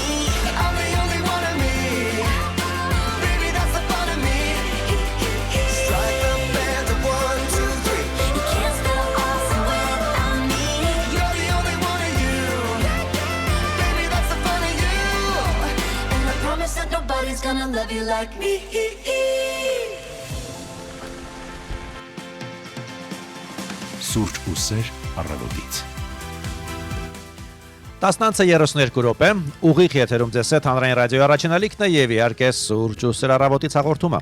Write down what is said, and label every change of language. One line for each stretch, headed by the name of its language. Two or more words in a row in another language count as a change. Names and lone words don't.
English: I'm the only one of me. Baby, that's the fun of me. Strike the band of 1, 2, 3. You can't spell awesome without me. You're the only one of you. Baby, that's the fun of you. And I promise that nobody's gonna love you like me.
Armenian: Սուրճ ու սեր առավոտից 10:32 րոպե ուղիղ եթերում ձեզ հետ հանրային ռադիոյի առաջին ալիքն է եւ իհարկե սուրճ ու սեր առավոտից հաղորդումը